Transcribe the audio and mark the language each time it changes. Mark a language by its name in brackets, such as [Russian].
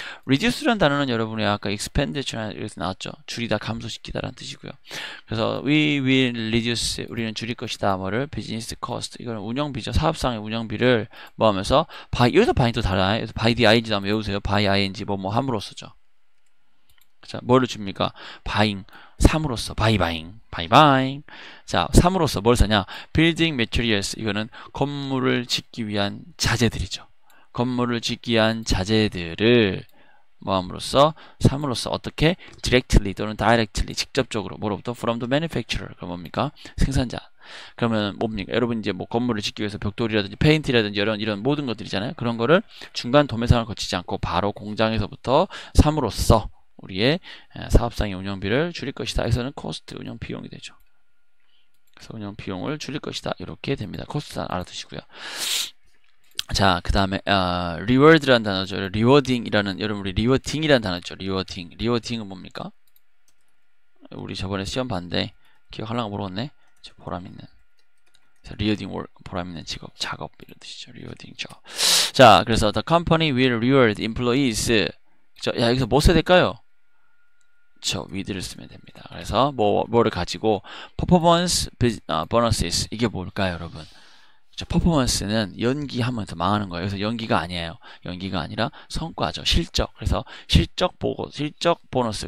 [Korean] reduce라는 단어는 여러분이 아까 expenditure에서 나왔죠. 줄이다, 감소시키다라는 뜻이고요. 그래서 [English] we will reduce, [Korean] 우리는 줄일 것이다. 뭐를? [English] business cost. [Korean] 이거는 운영비죠. 사업상의 운영비를 뭐 하면서, 여기서 by이 또 달라요. 그래서 by the ing 한번 외우세요. by ing, 뭐 함으로써죠. 자, 뭐를 줍니까? [English] buying, [Korean] 삼으로써, [English] buying. [Korean] 자, 삼으로써 뭘 사냐? [English] building materials, [Korean] 이거는 건물을 짓기 위한 자재들이죠. 건물을 짓기 위한 자재들을 뭐함으로써 삼으로써 어떻게 directly 또는 directly 직접적으로 뭐로부터 [English] from the manufacturer [Korean] 그럼 뭡니까 생산자 그러면 뭡니까 여러분 이제 뭐 건물을 짓기 위해서 벽돌이라든지 페인트라든지 이런 모든 것들이잖아요 그런 거를 중간 도매상을 거치지 않고 바로 공장에서부터 삼으로써 우리의 사업상의 운영비를 줄일 것이다 해서는 cost 운영 비용이 되죠 그래서 운영 비용을 줄일 것이다 이렇게 됩니다 cost 알아두시고요 자, 그 다음에, reward라는 단어죠. rewarding이라는, 여러분, 우리 rewarding이라는 단어죠. rewarding. rewarding은 뭡니까? 우리 저번에 시험 봤는데, 기억하려고 모르겠네? 보람 있는. [English] rewarding work, [Korean] 보람 있는 직업, 작업, 이런 뜻이죠. [English] rewarding job. [Korean] 자, 그래서 [English] the company will reward employees. [Korean] 야, 여기서 뭐 써야 될까요? with를 쓰면 됩니다. 그래서, 뭐를 가지고, [English] performance bonuses. [Korean] 이게 뭘까요, 여러분? 퍼포먼스는 연기하면서 망하는 거예요. 그래서 연기가 아니에요. 연기가 아니라 성과죠. 실적. 그래서 실적 보고, 실적 보너스.